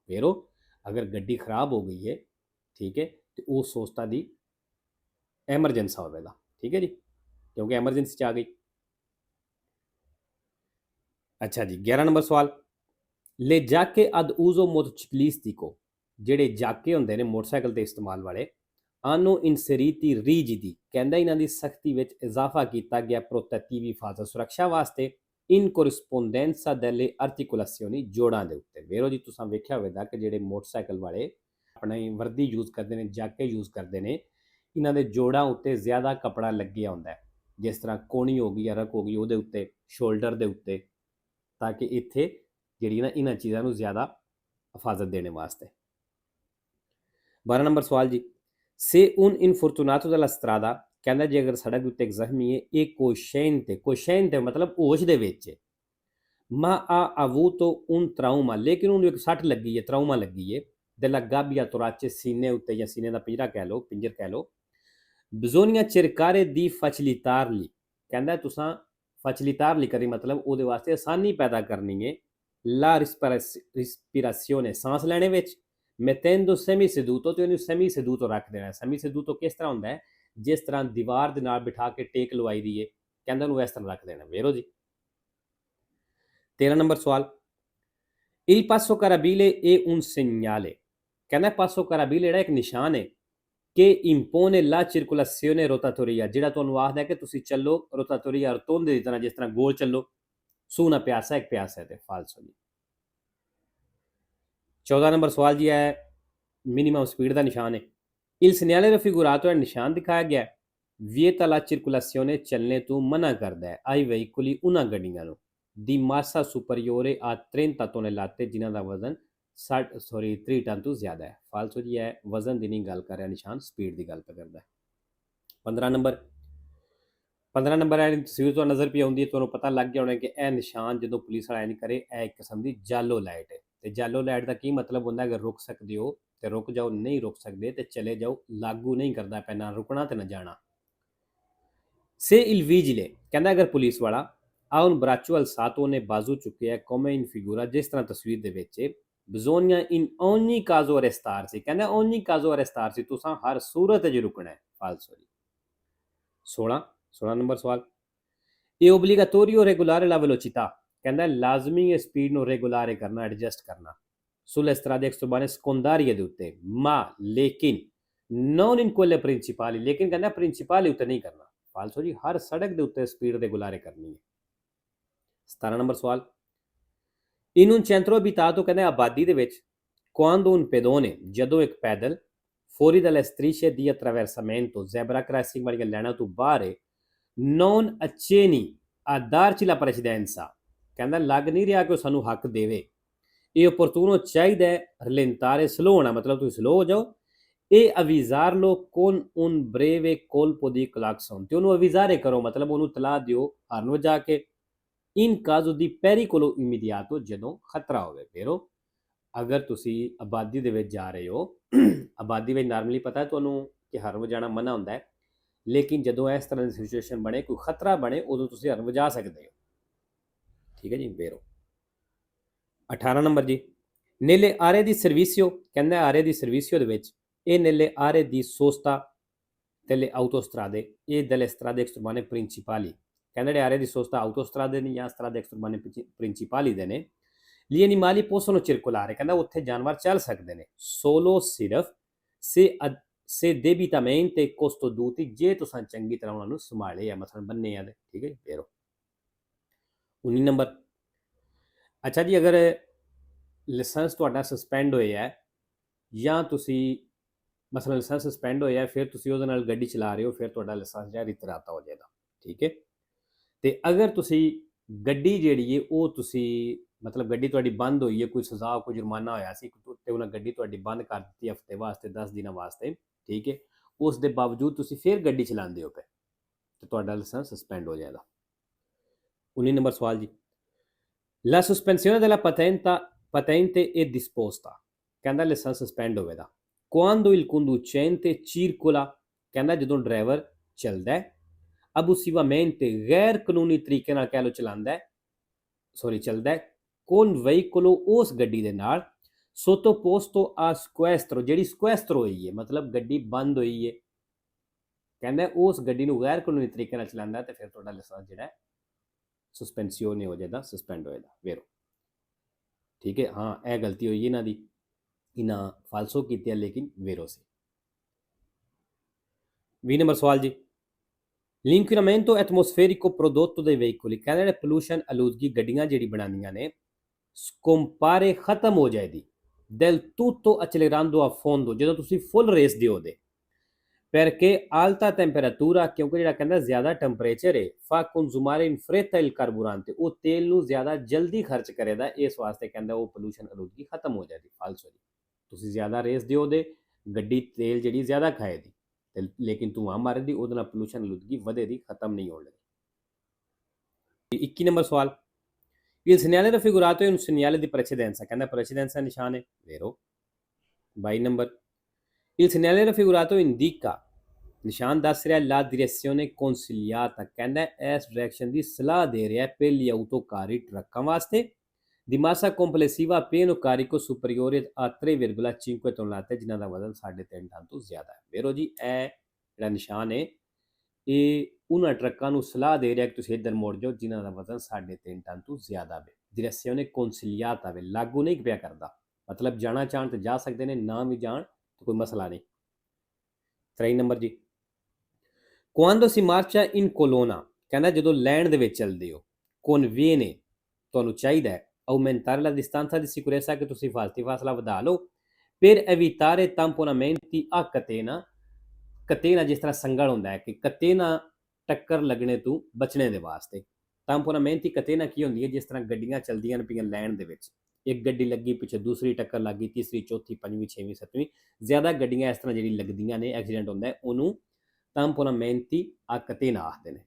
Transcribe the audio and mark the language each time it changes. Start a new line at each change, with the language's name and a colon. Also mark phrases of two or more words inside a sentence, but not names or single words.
Punjabi: ਫੇਰੋ ਅਗਰ ਗੱਡੀ ਖਰਾਬ ਹੋ ਗਈ ਹੈ, ਠੀਕ ਹੈ, ਤੇ ਉਹ ਸੋਸਤਾ ਦੀ ਐਮਰਜੈਂਸਾ ਹੋਵੇਗਾ, ਠੀਕ ਹੈ ਜੀ, ਕਿਉਂਕਿ ਐਮਰਜੈਂਸੀ 'ਚ ਆ ਗਈ। ਅੱਛਾ ਜੀ। 11 ਨੰਬਰ ਸਵਾਲ,
Italian: le giacche ad uso motociclistico,
Punjabi: ਜਿਹੜੇ ਜਾਕੇ ਹੁੰਦੇ ਨੇ ਮੋਟਰਸਾਈਕਲ ਤੇ ਇਸਤੇਮਾਲ ਵਾਲੇ,
Italian: hanno inseriti rigidi,
Punjabi: ਕਹਿੰਦਾ ਇਹਨਾਂ ਦੀ ਸਖਤੀ ਵਿੱਚ ਇਜ਼ਾਫਾ ਕੀਤਾ ਗਿਆ,
Italian: protettivi fase,
Punjabi: ਸੁਰੱਖਿਆ ਵਾਸਤੇ,
Italian: in corrispondenza delle articolazioni,
Punjabi: ਜੋੜਾਂ ਦੇ ਉੱਤੇ। ਵੇਰੋ ਜੀ ਤੁਸੀਂ ਵੇਖਿਆ ਹੋਵੇਗਾ ਕਿ ਜਿਹੜੇ ਮੋਟਰਸਾਈਕਲ ਵਾਲੇ ਆਪਣੀ ਵਰਦੀ ਯੂਜ਼ ਕਰਦੇ ਨੇ, ਜਾਕੇ ਯੂਜ਼ ਕਰਦੇ ਨੇ, ਇਹਨਾਂ ਦੇ ਜੋੜਾਂ ਉੱਤੇ ਜ਼ਿਆਦਾ ਕੱਪੜਾ ਲੱਗਿਆ ਹੁੰਦਾ ਹੈ, ਜਿਸ ਤਰ੍ਹਾਂ ਕੋਣੀ ਹੋ ਗਈ, ਅਰਕ ਹੋ ਗਈ, ਉਹਦੇ ਉੱਤੇ, ਸ਼ੋਲਡਰ ਦੇ ਉੱਤੇ, ਤਾਂ ਕਿ ਇੱਥੇ ਜਿਹੜੀ ਨਾ ਇਹਨਾਂ ਚੀਜ਼ਾਂ ਨੂੰ ਜ਼ਿਆਦਾ ਹਿਫਾਜ਼ਤ ਦੇਣ ਵਾਸਤੇ। 12 ਨੰਬਰ ਸਵਾਲ ਜੀ,
Italian: se un infortunato della strada,
Punjabi: ਕਹਿੰਦਾ ਜੇ ਅਗਰ ਸੜਕ ਉੱਤੇ ਇੱਕ ਜ਼ਖਮੀ ਹੈ, ਇਹ ਕੋਸ਼ੈਂਤੇ ਮਤਲਬ ਹੋਸ਼ ਦੇ ਵਿੱਚ,
Italian: ma ha avuto un trauma,
Punjabi: ਲੇਕਿਨ ਉਹਨੂੰ ਇੱਕ ਸੱਟ ਲੱਗੀ ਹੈ, ਟਰਾਉਮਾ ਲੱਗੀ ਹੈ,
Italian: della gabbia torace,
Punjabi: ਸੀਨੇ ਉੱਤੇ ਜਾਂ ਸੀਨੇ ਦਾ ਪਿੰਜਰਾ ਕਹਿ ਲਓ, ਪਿੰਜਰ ਕਹਿ ਲਓ,
Italian: bisogna cercare di facilitarli,
Punjabi: ਕਹਿੰਦਾ ਤੁਸੀਂ facilitarli ਕਰੀ ਮਤਲਬ ਉਹਦੇ ਵਾਸਤੇ ਆਸਾਨੀ ਪੈਦਾ ਕਰਨੀ ਹੈ,
Italian: la respirazione,
Punjabi: ਸਾਂਸ ਲੈਣੇ ਵਿੱਚ,
Italian: mettendo semi seduto,
Punjabi: ਤੇ ਉਹਨੂੰ
Italian: semi seduto
Punjabi: ਰੱਖ ਦੇਣਾ।
Italian: semi seduto
Punjabi: ਕਿਸ ਤਰ੍ਹਾਂ ਹੁੰਦਾ ਹੈ, ਜਿਸ ਤਰ੍ਹਾਂ ਦੀਵਾਰ ਦੇ ਨਾਲ ਬਿਠਾ ਕੇ ਟੇਕ ਲਵਾਈ ਦੀ ਹੈ, ਕਹਿੰਦਾ ਉਹਨੂੰ ਇਸ ਤਰ੍ਹਾਂ ਰੱਖ ਦੇਣਾ। ਵੇਰੋ ਜੀ। 13 ਨੰਬਰ ਸਵਾਲ,
Italian: il passo carabile è un segnale, ਕਹਿੰਦਾ passo carabile
Punjabi: ਜਿਹੜਾ ਇੱਕ ਨਿਸ਼ਾਨ ਹੈ, ਕਿ
Italian: impone la circolazione rotatoria,
Punjabi: ਜਿਹੜਾ ਤੁਹਾਨੂੰ ਆਖਦਾ ਕਿ ਤੁਸੀਂ ਚੱਲੋ ਰੋਟਾਟੋਰੀਆ, ਰੋਟੋਂਦੇ ਦੀ ਤਰ੍ਹਾਂ, ਜਿਸ ਤਰ੍ਹਾਂ ਗੋਲ ਚੱਲੋ,
Italian: su una piazza,
Punjabi: ਇੱਕ ਪਿਆਸਾ ਹੈ, ਤੇ ਫਾਲਸੋ ਜੀ। 14 ਨੰਬਰ ਸਵਾਲ ਜੀ ਹੈ ਮਿਨੀਮਮ ਸਪੀਡ ਦਾ ਨਿਸ਼ਾਨ ਹੈ,
Italian: il segnale raffigurato,
Punjabi: ਨਿਸ਼ਾਨ ਦਿਖਾਇਆ ਗਿਆ,
Italian: vieta la circolazione,
Punjabi: ਚੱਲਣੇ ਤੋਂ ਮਨਾ ਕਰਦਾ ਹੈ,
Italian: ai veicoli,
Punjabi: ਉਹਨਾਂ ਗੱਡੀਆਂ ਨੂੰ,
Italian: di massa superiore a 30 tonnellate,
Punjabi: ਜਿਨ੍ਹਾਂ ਦਾ ਵਜ਼ਨ 3 ਟਨ ਤੋਂ ਜ਼ਿਆਦਾ ਹੈ। ਫਾਲਸੋ ਜੀ ਹੈ ਵਜ਼ਨ ਦੀ ਨਹੀਂ ਗੱਲ ਕਰ ਰਿਹਾ ਨਿਸ਼ਾਨ, ਸਪੀਡ ਦੀ ਗੱਲ ਕਰਦਾ ਹੈ। 15 ਨੰਬਰ ਹੈ ਤਸਵੀਰ ਤੋਂ ਨਜ਼ਰ ਪਈ ਆਉਂਦੀ ਹੈ, ਤੁਹਾਨੂੰ ਪਤਾ ਲੱਗ ਗਿਆ ਹੋਣਾ ਕਿ ਇਹ ਨਿਸ਼ਾਨ ਜਦੋਂ ਪੁਲਿਸ ਵਾਲਾ ਨਹੀਂ ਕਰੇ, ਇਹ ਇੱਕ ਕਿਸਮ ਦੀ ਜਾਲੋ ਲਾਈਟ ਹੈ। ਤੇ ਜਾਲੋ ਲਾਈਟ ਦਾ ਕੀ ਮਤਲਬ ਹੁੰਦਾ, ਅਗਰ ਰੁਕ ਸਕਦੇ ਹੋ ਤੇ ਰੁਕ ਜਾਓ, ਨਹੀਂ ਰੁਕ ਸਕਦੇ ਤੇ ਚਲੇ ਜਾਓ, ਲਾਗੂ ਨਹੀਂ ਕਰਦਾ ਪਿਆ, ਨਾ ਰੁਕਣਾ ਤੇ ਨਾ ਜਾਣਾ।
Italian: se il vigile,
Punjabi: ਕਹਿੰਦਾ ਅਗਰ ਪੁਲਿਸ ਵਾਲਾ,
Italian: ha un braccio alzato,
Punjabi: ਨੇ ਬਾਜ਼ੂ ਚੁੱਕਿਆ,
Italian: come in figura,
Punjabi: ਜਿਸ ਤਰ੍ਹਾਂ ਤਸਵੀਰ ਦੇ ਵਿੱਚ,
Italian: bisogna in ogni caso arrestarsi, ਕਹਿੰਦਾ ogni caso arrestarsi,
Punjabi: ਤੁਸੀਂ ਹਰ ਸੂਰਤ 'ਚ ਰੁਕਣਾ ਹੈ। ਫਾਲਸੋ ਜੀ। 16 ਨੰਬਰ ਸਵਾਲ,
Italian: è obbligatorio regolare la velocità,
Punjabi: ਕਹਿੰਦਾ ਲਾਜ਼ਮੀ ਹੈ ਸਪੀਡ ਨੂੰ ਰੈਗੂਲਰ ਕਰਨਾ, ਐਡਜਸਟ ਕਰਨਾ,
Italian: sulle strade extraurbane, secondarie
Punjabi: ਦੇ ਉੱਤੇ,
Italian: ma ਲੇਕਿਨ non in quelle principali,
Punjabi: ਲੇਕਿਨ ਕਹਿੰਦਾ ਪ੍ਰਿੰਸੀਪਲ ਉੱਤੇ ਨਹੀਂ ਕਰਨਾ। ਫਾਲਸੋ ਜੀ, ਹਰ ਸੜਕ ਦੇ ਉੱਤੇ ਸਪੀਡ ਰੈਗੂਲਰ ਕਰਨੀ ਹੈ। 17 ਨੰਬਰ ਸਵਾਲ,
Italian: in un centro abitato,
Punjabi: ਕਹਿੰਦਾ ਆਬਾਦੀ ਦੇ ਵਿੱਚ,
Italian: quando un pedone,
Punjabi: ਜਦੋਂ ਇੱਕ ਪੈਦਲ,
Italian: fuori dalle strisce di attraversamento,
English: zebra crossing
Punjabi: ਵਾਲੀਆਂ ਲਾਈਨਾਂ ਤੋਂ ਬਾਹਰ ਹੈ,
Italian: non accenni a darci la precedenza,
Punjabi: ਕਹਿੰਦਾ ਲੱਗ ਨਹੀਂ ਰਿਹਾ ਕਿ ਉਹ ਸਾਨੂੰ ਹੱਕ ਦੇਵੇ, ਇਹ opportuno, ਚਾਹੀਦਾ ਹੈ rallentare, ਸਲੋ ਹੋਣਾ, ਮਤਲਬ ਤੁਸੀਂ ਸਲੋ ਹੋ ਜਾਓ,
Italian: e avvisarlo con un breve colpo di clacson,
Punjabi: ਤੇ ਉਹਨੂੰ ਅਵਿਜ਼ਾਰੇ ਕਰੋ, ਮਤਲਬ ਉਹਨੂੰ ਤਲਾਹ ਦਿਓ ਹਾਰਨ ਵਜਾ ਕੇ,
Italian: in caso di pericolo immediato,
Punjabi: ਜਦੋਂ ਖਤਰਾ ਹੋਵੇ। ਫੇਰੋ ਅਗਰ ਤੁਸੀਂ ਆਬਾਦੀ ਦੇ ਵਿੱਚ ਜਾ ਰਹੇ ਹੋ, ਆਬਾਦੀ ਵਿੱਚ ਨਾਰਮਲੀ ਪਤਾ ਹੈ ਤੁਹਾਨੂੰ ਕਿ ਹਾਰਨ ਵਜਾਣਾ ਮਨਾ ਹੁੰਦਾ ਹੈ, ਲੇਕਿਨ ਜਦੋਂ ਇਸ ਤਰ੍ਹਾਂ ਦੀ ਸਿਚੁਏਸ਼ਨ ਬਣੇ, ਕੋਈ ਖਤਰਾ ਬਣੇ, ਉਦੋਂ ਤੁਸੀਂ ਹਰਨ ਵਜਾ ਸਕਦੇ ਹੋ। ਠੀਕ ਹੈ ਜੀ, ਵੇਰੋ 18 ਨੰਬਰ ਜੀ,
Italian: nelle aree di servizio, ਕਹਿੰਦਾ aree di servizio
Punjabi: ਦੇ ਵਿੱਚ ਇਹ
Italian: nelle aree di sosta delle autostrade e delle strade extraurbane principali,
Punjabi: ਕਹਿੰਦਾ ਜਿਹੜੇ
Italian: aree di sosta autostrade
Punjabi: ਨੇ ਜਾਂ
Italian: strade extraurbane principali
Punjabi: ਦੇ ਨੇ,
Italian: gli animali possono circolare,
Punjabi: ਕਹਿੰਦਾ ਉੱਥੇ ਜਾਨਵਰ ਚੱਲ ਸਕਦੇ ਨੇ,
Italian: solo ਸਿਰਫ se debitamente custoditi,
Punjabi: ਜੇ ਤੁਸੀਂ ਚੰਗੀ ਤਰ੍ਹਾਂ ਉਹਨਾਂ ਨੂੰ ਸੰਭਾਲੇ ਆ, ਮਸਲਨ ਬੰਨੇ ਆ। ਠੀਕ ਹੈ, ਫੇਰ 19 ਨੰਬਰ, ਅੱਛਾ ਜੀ, ਅਗਰ ਲਾਇਸੈਂਸ ਤੁਹਾਡਾ ਸਸਪੈਂਡ ਹੋਇਆ ਹੈ ਜਾਂ ਤੁਸੀਂ ਮਸਲਨ ਲਾਇਸੈਂਸ ਸਸਪੈਂਡ ਹੋਇਆ, ਫਿਰ ਤੁਸੀਂ ਉਹਦੇ ਨਾਲ ਗੱਡੀ ਚਲਾ ਰਹੇ ਹੋ, ਫਿਰ ਤੁਹਾਡਾ ਲਾਇਸੈਂਸ ਜਿਹੜਾ ਰਿਤਰਾਤਾ ਹੋ ਜਾਏਗਾ। ਠੀਕ ਹੈ, ਤੇ ਅਗਰ ਤੁਸੀਂ ਗੱਡੀ ਜਿਹੜੀ ਹੈ ਉਹ ਤੁਸੀਂ ਮਤਲਬ ਗੱਡੀ ਤੁਹਾਡੀ ਬੰਦ ਹੋਈ ਹੈ, ਕੋਈ ਸਜ਼ਾ ਕੋਈ ਜੁਰਮਾਨਾ ਹੋਇਆ ਸੀ ਤੇ ਉਹਨਾਂ ਗੱਡੀ ਤੁਹਾਡੀ ਬੰਦ ਕਰ ਦਿੱਤੀ ਹਫਤੇ ਵਾਸਤੇ, 10 ਦਿਨਾਂ ਵਾਸਤੇ। ਠੀਕ ਹੈ, ਉਸ ਦੇ ਬਾਵਜੂਦ ਤੁਸੀਂ ਫਿਰ ਗੱਡੀ ਚਲਾਉਂਦੇ ਹੋ ਪਏ ਤੇ ਤੁਹਾਡਾ ਲਾਇਸੈਂਸ ਸਸਪੈਂਡ ਹੋ ਜਾਏਗਾ। 19 ਨੰਬਰ ਸਵਾਲ ਜੀ,
Italian: la sospensione della patente è disposta,
Punjabi: ਕਹਿੰਦਾ ਲਾਇਸੈਂਸ ਸਸਪੈਂਡ ਹੋਵੇਗਾ
Italian: quando il conducente circola,
Punjabi: ਕਹਿੰਦਾ ਜਦੋਂ ਡਰਾਈਵਰ ਚੱਲਦਾ ਹੈ abusivamente ਗੈਰ ਕਾਨੂੰਨੀ ਤਰੀਕੇ ਨਾਲ ਕਹਿ ਲਓ ਚਲਾਉਂਦਾ ਹੈ, ਚੱਲਦਾ ਹੈ
Italian: con veicolo,
Punjabi: ਉਸ ਗੱਡੀ ਦੇ ਨਾਲ
Italian: sottoposto a sequestro,
Punjabi: ਜਿਹੜੀ sequestro ਹੋਈ ਹੈ ਮਤਲਬ ਗੱਡੀ ਬੰਦ ਹੋਈ ਹੈ, ਕਹਿੰਦਾ ਉਸ ਗੱਡੀ ਨੂੰ ਗੈਰ ਕਾਨੂੰਨੀ ਤਰੀਕੇ ਨਾਲ ਚਲਾਉਂਦਾ ਤੇ ਫਿਰ ਤੁਹਾਡਾ ਲਾਇਸੈਂਸ ਜਿਹੜਾ ਸਸਪੈਂਸੀਓਨੇ ਹੋ ਜਾਏਗਾ, ਸਸਪੈਂਡ ਹੋਏਗਾ। ਵੇਰੋ ਠੀਕ ਹੈ, ਹਾਂ ਇਹ ਗਲਤੀ ਹੋਈ ਇਹਨਾਂ ਦੀ, ਇਹਨਾਂ ਫਾਲਸੋ ਕੀਤੀ ਹੈ ਲੇਕਿਨ ਵੇਰੋ ਸੀ। 20 ਨੰਬਰ ਸਵਾਲ ਜੀ,
Italian: l'inquinamento atmosferico prodotto dai veicoli,
Punjabi: ਕਹਿੰਦੇ ਨੇ ਪੋਲੂਸ਼ਨ ਆਲੂਦਗੀ ਗੱਡੀਆਂ ਜਿਹੜੀ ਬਣਾਉਂਦੀਆਂ ਨੇ scompare, ਖਤਮ ਹੋ ਜਾਏਗੀ
Italian: del tutto accelerando a fondo,
Punjabi: ਜਦੋਂ ਤੁਸੀਂ ਫੁੱਲ ਰੇਸ ਦਿਓਦੇ,
Italian: perché alta temperatura,
Punjabi: ਕਿਉਂਕਿ ਜਿਹੜਾ ਕਹਿੰਦਾ ਜ਼ਿਆਦਾ ਟੈਂਪਰੇਚਰ ਹੈ
Italian: fa consumare in fretta il carburante,
Punjabi: ਉਹ ਤੇਲ ਨੂੰ ਜ਼ਿਆਦਾ ਜਲਦੀ ਖਰਚ ਕਰੇਗਾ, ਇਸ ਵਾਸਤੇ ਕਹਿੰਦਾ ਉਹ ਪੋਲੂਸ਼ਨ ਆਲੂਦਗੀ ਖਤਮ ਹੋ ਜਾਏਗੀ। ਫਾਲਸੋ ਜੀ, ਤੁਸੀਂ ਜ਼ਿਆਦਾ ਰੇਸ ਦਿਓਦੇ, ਗੱਡੀ ਤੇਲ ਜਿਹੜੀ ਜ਼ਿਆਦਾ ਖਾਏਗੀ ਤੇ ਲੇਕਿਨ ਧੂਆਂ ਮਾਰੇਗੀ, ਉਹਦੇ ਨਾਲ ਪੋਲੂਸ਼ਨ ਆਲੂਦਗੀ ਵਧੇਗੀ, ਖਤਮ ਨਹੀਂ ਹੋਣ ਲੱਗੀ। 21 ਨੰਬਰ ਸਵਾਲ,
Italian: il segnale raffigurato è un segnale di precedenza,
Punjabi: ਕਹਿੰਦਾ precedenza ਨਿਸ਼ਾਨ ਹੈ, ਵੇਰੋ 22 ਨੰਬਰ,
Italian: il segnale raffigurato indica,
Punjabi: ਨਿਸ਼ਾਨ ਦੱਸ ਰਿਹਾ
Italian: la direzione consigliata,
Punjabi: ਕਹਿੰਦਾ ਇਸ ਡਾਇਰੈਕਸ਼ਨ ਦੀ ਸਲਾਹ ਦੇ ਰਿਹਾ
Italian: per gli autocarri,
Punjabi: ਟਰੱਕਾਂ ਵਾਸਤੇ,
Italian: di massa complessiva pieno carico superiore a 3,5 tonnellate,
Punjabi: ਜਿਨ੍ਹਾਂ ਦਾ ਵਜ਼ਨ 3.5 ਟਨ ਤੋਂ ਜ਼ਿਆਦਾ ਹੈ। ਵੇਰੋ ਜੀ ਇਹ ਜਿਹੜਾ ਨਿਸ਼ਾਨ ਹੈ ਇਹ ਉਹਨਾਂ ਟਰੱਕਾਂ ਨੂੰ ਸਲਾਹ ਦੇ ਰਿਹਾ ਕਿ ਤੁਸੀਂ ਇੱਧਰ ਮੁੜ ਜਾਓ ਜਿਨ੍ਹਾਂ ਦਾ ਵਜ਼ਨ 3.5 ਟਨ ਤੋਂ ਜ਼ਿਆਦਾ ਵੇ।
Italian: direzione consigliata
Punjabi: ਵੇ, ਲਾਗੂ ਨਹੀਂ ਪਿਆ ਕਰਦਾ, ਮਤਲਬ ਜਾਣਾ ਚਾਹਣ ਤੇ ਜਾ ਸਕਦੇ ਨੇ, ਨਾ ਵੀ ਜਾਣ ਤਾਂ ਕੋਈ ਮਸਲਾ ਨਹੀਂ। 23 ਨੰਬਰ ਜੀ,
Italian: quando si marcia in colonna,
Punjabi: ਕਹਿੰਦਾ ਜਦੋਂ ਲਾਈਨ ਦੇ ਵਿੱਚ ਚੱਲਦੇ ਹੋ, conviene, ਤੁਹਾਨੂੰ ਚਾਹੀਦਾ ਹੈ
Italian: aumentare la distanza di sicurezza,
Punjabi: ਕਿ ਤੁਸੀਂ ਹਿਫਾਜ਼ਤੀ ਫਾਸਲਾ ਵਧਾ ਲਓ,
Italian: per evitare tamponamenti a catena,
Punjabi: ਕਤੇਨਾ ਜਿਸ ਤਰ੍ਹਾਂ ਸੰਗਲ ਹੁੰਦਾ ਹੈ ਕਿ ਕਤੇਨਾ ਟੱਕਰ ਲੱਗਣੇ ਤੋਂ ਬਚਣੇ ਦੇ ਵਾਸਤੇ।
Italian: tamponamenti catena
Punjabi: ਕੀ ਹੁੰਦੀ ਹੈ, ਜਿਸ ਤਰ੍ਹਾਂ ਗੱਡੀਆਂ ਚੱਲਦੀਆਂ ਨੇ ਪਈਆਂ ਲਾਈਨ ਦੇ ਵਿੱਚ, ਇੱਕ ਗੱਡੀ ਲੱਗੀ ਪਿੱਛੇ ਦੂਸਰੀ ਟੱਕਰ ਲੱਗ ਗਈ, ਤੀਸਰੀ ਚੌਥੀ ਪੰਜਵੀਂ ਛੇਵੀਂ ਸੱਤਵੀਂ, ਜ਼ਿਆਦਾ ਗੱਡੀਆਂ ਇਸ ਤਰ੍ਹਾਂ ਜਿਹੜੀ ਲੱਗਦੀਆਂ ਨੇ, ਐਕਸੀਡੈਂਟ ਹੁੰਦਾ ਹੈ, ਉਹਨੂੰ
Italian: tamponamenti a catena
Punjabi: ਆਖਦੇ ਨੇ।